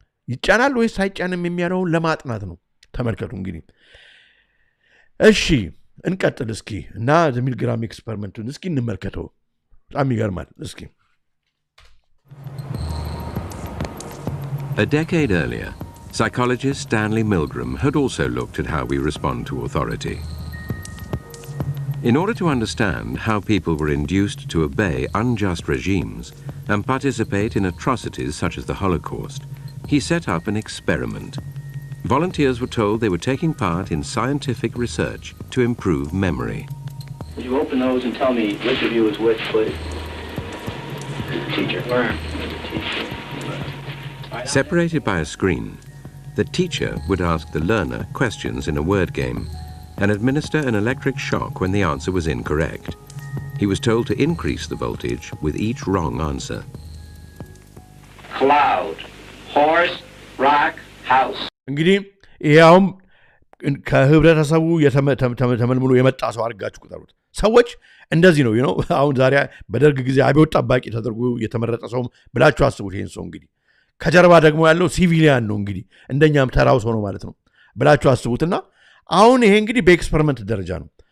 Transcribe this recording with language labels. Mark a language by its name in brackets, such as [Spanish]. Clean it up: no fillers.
[Amharic] ይጫናል ወይስ አይጫንም የሚያለውን ለማጥናት ነው። ተመልከቱ እንግዲህ። እሺ እንቀጥል እስኪ እና ሚልግራም ኤክስፐሪመንቱን እስኪ እንመልከተው። በጣም ይገርማል። እስኪ [English] A decade earlier, psychologist Stanley Milgram had also looked at how we respond to authority. In order to understand how people were induced to obey unjust regimes and participate in atrocities such as the Holocaust, he set up an experiment. Volunteers were told they were taking part in scientific research to improve memory. Would you open those and tell me which of you is which, please? Teacher. Where? Teacher. Separated by a screen, the teacher would ask the learner questions in a word game and administer an electric shock when the answer was incorrect. He was told to increase the voltage with each wrong answer. Cloud, horse, rock, house. [Amharic] እንግዲህ ይሄውም ከህብረተሰቡ ተመልምሎ የመጣ ሰው አድርጋችሁ ቁጠሩት። ሰዎች እንደዚህ ነው ነው። አሁን ዛሬ በደርግ ጊዜ አብዮት ጠባቂ ተደርጎ የተመረጠ ሰው ብላችሁ አስቡት። ይሄን ሰው እንግዲህ ከጀርባ ደግሞ ያለው ሲቪሊያን ነው እንግዲህ እንደኛም ተራው ሰው ነው ማለት ነው ብላችሁ አስቡትና አሁን ይሄ እንግዲህ በኤክስፐሪመንት ደረጃ ነው።